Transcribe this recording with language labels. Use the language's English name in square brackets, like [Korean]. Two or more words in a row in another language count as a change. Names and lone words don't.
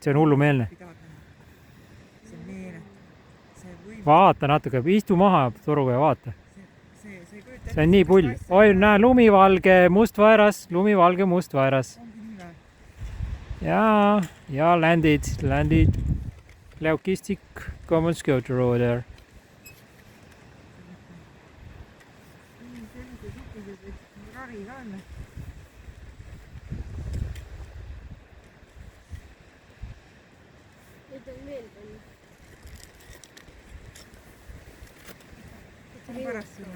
[Estonian] See on hullumeelne. Vaata natuke. Istu maha toruga ja vaata. See on nii pull. Oi, näe, lumivalge mustvaeras. Lumivalge mustvaeras. Ja landid. [English] Leukistic common scooter over there. [Estonian] Nüüd on veel palju. Ma pärast sulle.